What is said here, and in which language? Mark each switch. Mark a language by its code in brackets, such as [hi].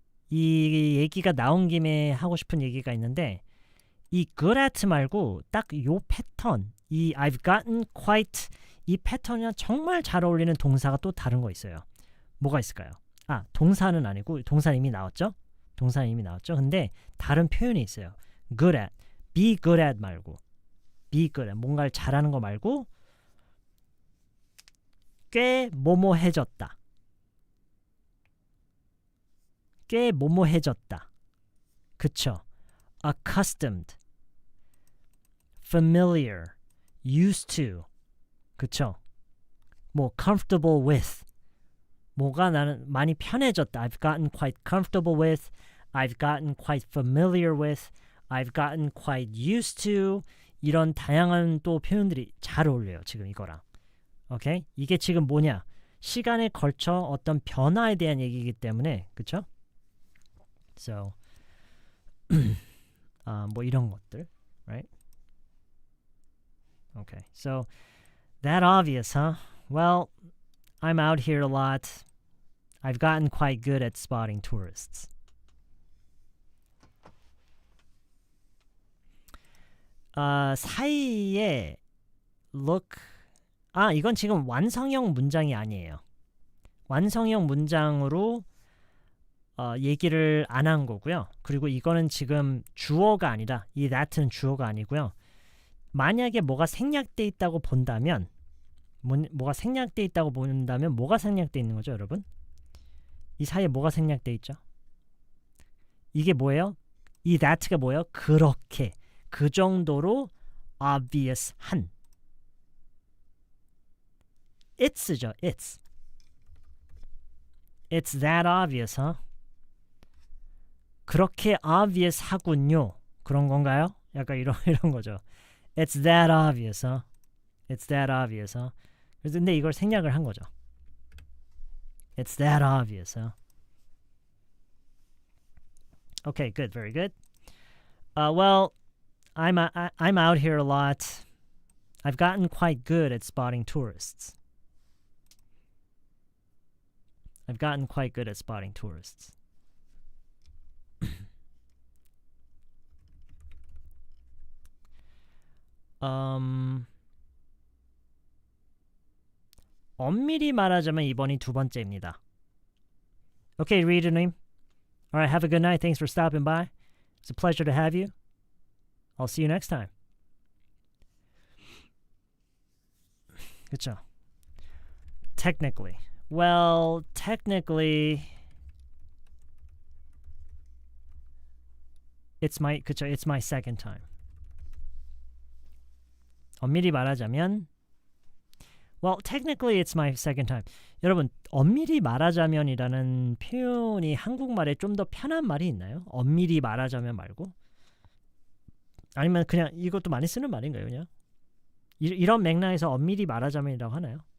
[ko] 이 얘기가 나온 김에 하고 싶은 얘기가 있는데 이 good at 말고 딱 요 패턴, 이 [en] I've gotten quite [ko] 이 패턴이랑 정말 잘 어울리는 동사가 또 다른 거 있어요. 뭐가 있을까요? 동사는 아니고 동사는 이미 나왔죠? 동사는 이미 나왔죠? 근데 다른 표현이 있어요. good at, [en] be good at [ko] 말고 be good at, 뭔가를 잘하는 거 말고 꽤 뭐뭐해졌다. 꽤 뭐뭐해졌다. 그쵸? [en] accustomed, familiar, used to. [ko] 그쵸? [en] 뭐 comfortable with. [ko] 뭐가 나는 많이 편해졌다. [en] I've gotten quite comfortable with. I've gotten quite familiar with. I've gotten quite used to. [ko] 이런 다양한 또 표현들이 잘 어울려요. 지금 이거랑. 오케이? 이게 지금 뭐냐? 시간에 걸쳐 어떤 변화에 대한 얘기이기 때문에 그쵸? So 뭐 이런 것들, [en] right? Okay, so that obvious, huh? Well, I'm out here a lot. I've gotten quite good at spotting tourists. [ko] 사이에 look, 이건 지금 완성형 문장이 아니에요. 완성형 문장으로 얘기를 안 한 거고요. 그리고 이거는 지금 주어가 아니라 이 that는 주어가 아니고요. 만약에 뭐가 생략돼 있다고 본다면 뭐가 생략돼 있다고 본다면 뭐가 생략돼 있는 거죠, 여러분? 이 사이에 뭐가 생략돼 있죠? 이게 뭐예요? 이 that가 뭐예요? 그렇게 그 정도로 obvious 한 it's죠, it's. [en] It's that obvious, huh? [ko] 그렇게 obvious 하군요. 그런 건가요? 약간 이런 거죠. [en] It's that obvious, huh? It's that obvious, huh? [ko] 근데 이걸 생략을 한 거죠. [en] It's that obvious, huh? Okay, good, very good. Well, I'm out here a lot. I've gotten quite good at spotting tourists. I've gotten quite good at spotting tourists. [ko] 엄밀히 말하자면 이번이 두 번째입니다. [en] Okay, reader님. All right, have a good night. Thanks for stopping by. It's a pleasure to have you. I'll see you next time. [ko] 그쵸? Technically. [en] Well, technically it's my second time. [ko] 엄밀히 말하자면 [en] Well, technically it's my second time. [ko] 여러분, 엄밀히 말하자면이라는 표현이 한국말에 좀 더 편한 말이 있나요? 엄밀히 말하자면 말고? 아니면 그냥 이것도 많이 쓰는 말인가요, 그냥? 이런 맥락에서 엄밀히 말하자면이라고 하나요?